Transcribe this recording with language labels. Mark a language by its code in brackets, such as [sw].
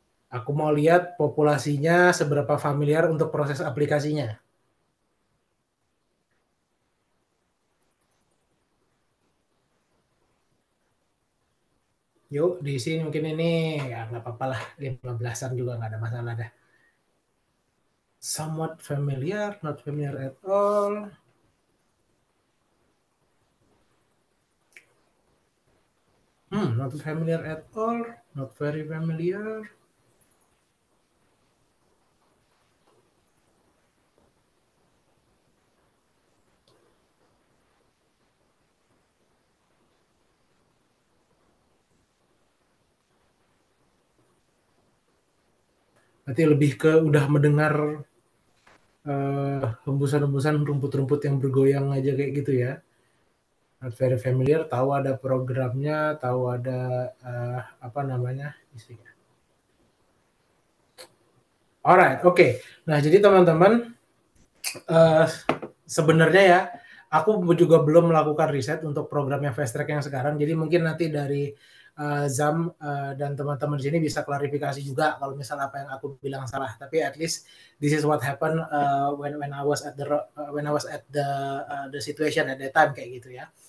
[id] Aku mau lihat populasinya seberapa familiar untuk proses aplikasinya. Yuk, di sini mungkin ini ya nggak apa-apa lah, 15-an juga nggak ada masalah dah. [en] Somewhat familiar, not familiar at all. Not familiar at all, not very familiar. [id] Berarti lebih ke udah mendengar hembusan-hembusan rumput-rumput yang bergoyang aja kayak gitu ya. [en] Not very familiar, [id] tahu ada programnya, tahu ada apa namanya isinya. Alright, oke. Nah, jadi teman-teman Eh, sebenarnya ya, aku juga belum melakukan riset untuk programnya Fast Track yang sekarang. Jadi mungkin nanti dari Zam dan teman-teman di sini bisa klarifikasi juga kalau misal apa yang aku bilang salah. Tapi [en] at least this is what happened when I was at the situation at that time [id] kayak gitu ya.